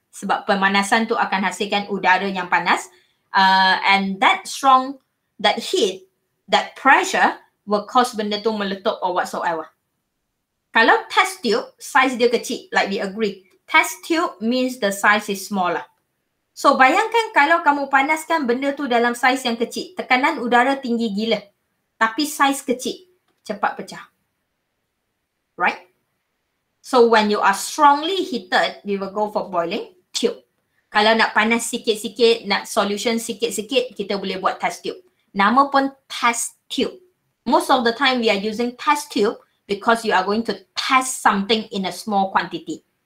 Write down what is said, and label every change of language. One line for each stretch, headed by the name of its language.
Malay: Sebab pemanasan tu akan hasilkan udara yang panas.
English: And that heat, that pressure will cause
Malay: benda tu meletup
English: or whatsoever.
Malay: Kalau test tube, size dia kecil,
English: like we agree. Test tube means the size is smaller.
Malay: So bayangkan kalau kamu panaskan benda tu dalam size yang kecil, tekanan udara tinggi gila. Tapi size kecil, cepat pecah. Right?
English: So when you are strongly heated, we will go for boiling tube.
Malay: Kalau nak panas sikit-sikit, nak solution sikit-sikit, kita boleh buat test tube. Nama pun test tube.
English: Most of the time we are using test tube because you are going to test something in a small quantity.